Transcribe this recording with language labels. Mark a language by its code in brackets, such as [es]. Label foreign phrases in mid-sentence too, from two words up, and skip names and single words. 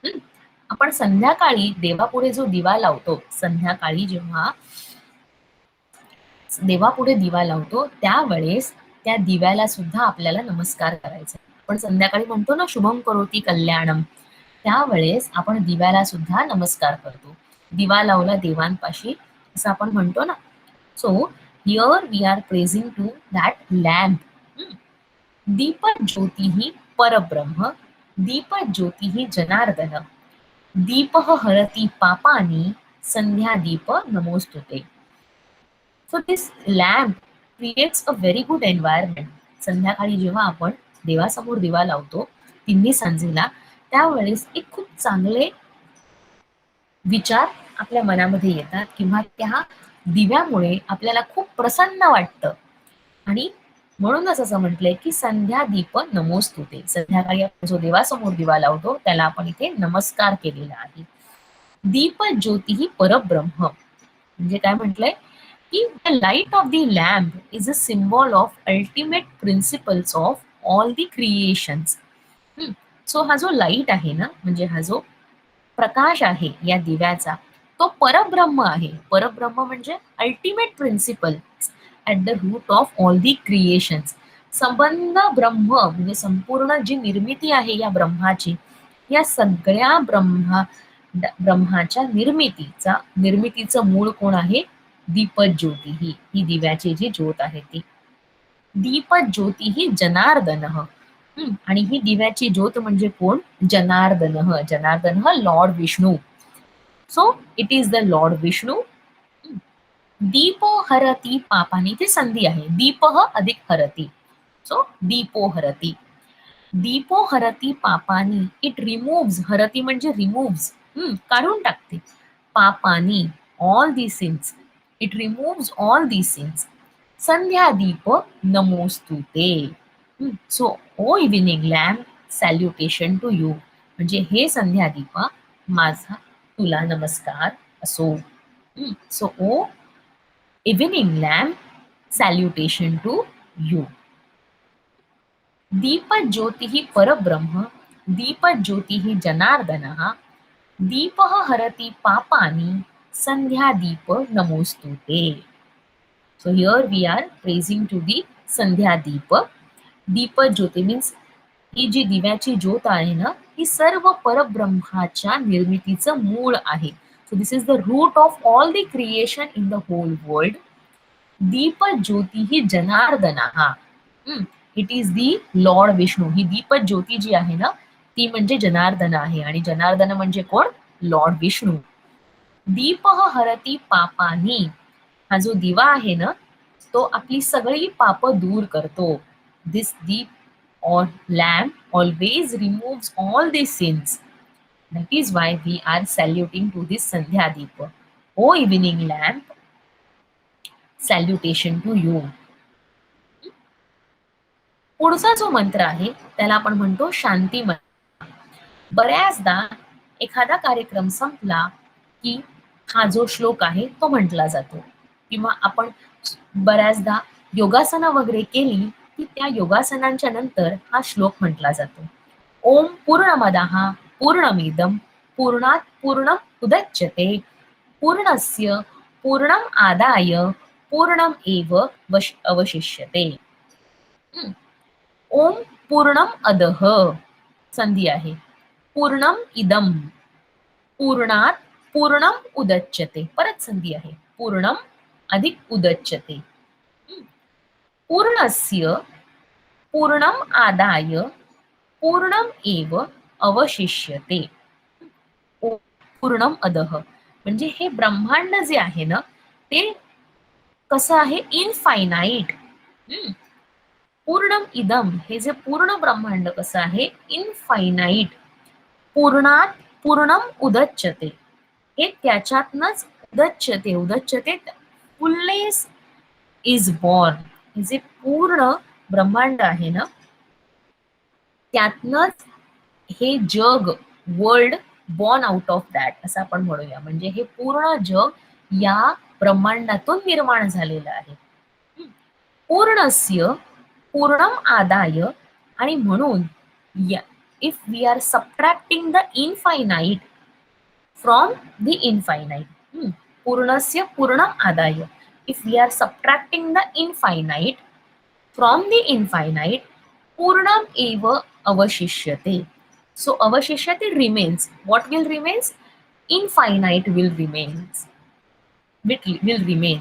[mr] आपण संध्याकाळी देवापुढे जो दिवा लावतो, संध्याकाळी जेव्हा देवापुढे दिवा लावतो त्यावेळेस त्या दिव्याला सुद्धा आपल्याला नमस्कार करायचा. आपण संध्याकाळी म्हणतो ना [sa] शुभम करोती कल्याणम, [mr] त्यावेळेस आपण दिव्याला सुद्धा नमस्कार करतो. दिवा लावला देवांपाशी असं आपण म्हणतो ना. [en] so here we are praising to that lamp. [sa] दीप ज्योती ही परब्रह्म, दीप ज्योती ही जनार्दन, दीप हरती पापानी, संध्या दीप नमोस्तुते. [en] so this lamp creates a very good environment. [mr] संध्याकाळी जेव्हा आपण देवासमोर दिवा लावतो तिन्ही सांजेला, त्यावेळेस एक खूप चांगले विचार आपल्या मनामध्ये येतात किंवा त्या दिव्यामुळे आपल्याला खूप प्रसन्न वाटतं. आणि म्हणूनच असं म्हटलंय की [sa] संध्या दीप नमोस्तुते. [mr] संध्याकाळी आपण जो देवासमोर दिवा लावतो त्याला आपण इथे नमस्कार केलेला आहे. [sa] दीप ज्योती ही परब्रह्म [mr] म्हणजे काय म्हटलंय की [en] the light of the lamp is a symbol of ultimate principles of all the creations. [mr] सो हा जो लाईट आहे ना, म्हणजे हा जो प्रकाश आहे या दिव्याचा, तो परब्रह्म आहे. परब्रह्म म्हणजे [en] ultimate principle at the root of all the creations. [mr] संबंध ब्रह्म म्हणजे संपूर्ण जी निर्मिती आहे या ब्रह्माची, या सगळ्या ब्रह्माच्या निर्मितीचं मूळ कोण आहे? दीपज्योती ही दिव्याची जी ज्योत आहे ती. दीपज्योती ही जनार्दन. आणि ही दिव्याची ज्योत म्हणजे कोण? जनार्दन. जनार्दन लॉर्ड विष्णू. [en] so it is the Lord Vishnu. [sa] दीपो हरती पापानी, [mr] ती संधी आहे. दीप अधिक हरती. सो [sa] दीपो हरती. दीपो हरती पापानी, [en] it removes. [mr] हरती म्हणजे रिमूव्स, काढून टाकते. पापानी, [en] all the sins. it removes all the sins. [sa] संध्या दीप नमोस्तुते. [en] so O evening lamp, salutation to you. [mr] म्हणजे हे संध्या दीपा, माझा तुला नमस्कार असो. [en] so O evening lamp, salutation to you. [sa] दीपज्योतिः परब्रह्म, दीपज्योतिः जनार्दनः, दीपः हरति पापानि, संध्या दीप नमोस्तुते. [en] So here we are praising to the [sa] संध्या दीप. [mr] दीप ज्योती मीन्स ही जी दिव्याची ज्योत आहे ना, ही सर्व परब्रह्माच्या निर्मितीचं मूळ आहे. [en] so this is the root of all the creation in the whole world. [mr] दीप ज्योती ही जनार्दना. [en] it is the Lord Vishnu. [mr] ही दीप ज्योती जी आहे ना, ती म्हणजे जनार्दन आहे. आणि जनार्दन म्हणजे कोण? लॉर्ड विष्णू. [sa] दीप हरती पापानी. [mr] हा जो दिवा आहे ना, तो आपली सगळी पाप दूर करतो. [en] दिस दीप or lamp always removes all the sins. That is why we are saluting to this Sandhya Deepa. O evening lamp, salutation to you. [mr] पुढचा जो मंत्र आहे त्याला आपण म्हणतो शांती मंत्र. बऱ्याचदा एखादा कार्यक्रम संपला की हा जो श्लोक आहे तो म्हटला जातो, किंवा आपण बऱ्याचदा योगासना वगैरे केली की त्या योगासनांच्या नंतर हा श्लोक म्हटला जातो. [sa] ओम पूर्णमदः पूर्णमिदं पूर्णात् पूर्णम् उदच्यते पूर्णस्य पूर्णम् आदाय पूर्णम् एव अवशिष्यते. ओम पूर्णम अदह [mr] संधी आहे. [sa] पूर्णम इदम पूर्णात पूर्णम उदच्यते [mr] परत संधी आहे. [sa] पूर्णम अधिक उदच्यते. पूर्णस्य पूर्णम आदाय पूर्णम एव अवशिष्यते. पूर्णम अदह [mr] म्हणजे हे ब्रह्मांड जे आहे ना ते कसं आहे इनफायनाईट. [sa] पूर्णम इदम [mr] हे जे पूर्ण ब्रह्मांड कसं आहे इनफायनाईट. [sa] पूर्णात पूर्णम उदच्यते [mr] हे त्याच्यातनच उदच्यते उदच्यते [en] fullness is born. [mr] हे जे पूर्ण ब्रह्मांड आहे ना त्यातनच हे जग [en] world born out of that [mr] असं आपण म्हणूया. म्हणजे हे पूर्ण जग या ब्रह्मांडातून निर्माण झालेलं आहे. [sa] पूर्णस्य पूर्णम आदाय [mr] आणि म्हणून [en] if we are subtracting the infinite from the infinite. [sa] पूर्णस्य पूर्णम आदाय [en] if we are subtracting the infinite from the infinite [sa] पूर्णम एव अवशिष्यते. [en] So avashishyate remains. What will remains? Infinite will remains. Will remain.